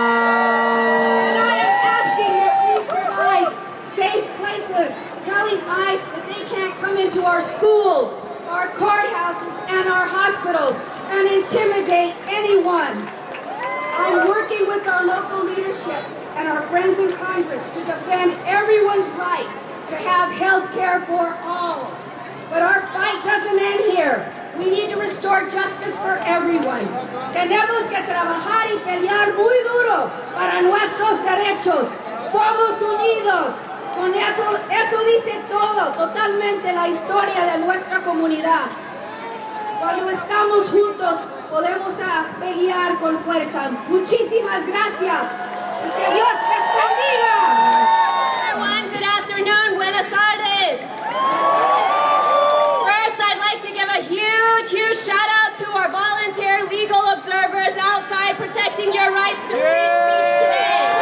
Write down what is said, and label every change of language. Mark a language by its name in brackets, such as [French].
[English] And I am asking that we provide safe places, telling ICE that they can't come into our schools, our courthouses, and our hospitals and intimidate anyone. I'm working with our local leadership and our friends in Congress to defend everyone's right to have health care for all. But our fight doesn't end here. We need to restore justice for everyone. [Spanish] Tenemos que trabajar y pelear muy duro para nuestros derechos. Somos unidos. Con eso dice todo, totalmente la historia de nuestra comunidad. Cuando estamos juntos, podemos pelear con fuerza. Muchísimas gracias. Y que Dios les bendiga. [English] Everyone, good afternoon. [Spanish] Buenas tardes. [English] First, I'd like to give a huge shout out to our volunteer legal observers outside protecting your rights to free speech today.